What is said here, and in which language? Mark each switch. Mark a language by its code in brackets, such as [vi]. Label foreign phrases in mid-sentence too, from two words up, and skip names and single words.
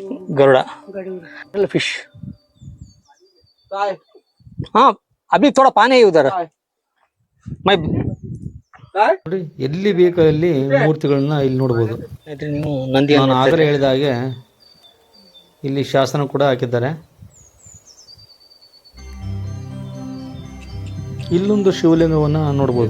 [hi] गरुड़ फिश हाँ अभी थोड़ा पानी है उधर मैं [kn] ನೋಡಿ ಎಲ್ಲಿ ಬೇಕಲ್ಲಿ ಮೂರ್ತಿಗಳನ್ನ ಇಲ್ಲಿ ನೋಡ್ಬೋದು. ನೀವು ನಂದಿ ನಾನು ಆಗಲೇ ಹೇಳಿದ ಹಾಗೆ ಇಲ್ಲಿ ಶಾಸನ ಕೂಡ ಹಾಕಿದ್ದಾರೆ. ಇಲ್ಲೊಂದು ಶಿವಲಿಂಗವನ್ನ ನೋಡ್ಬೋದು.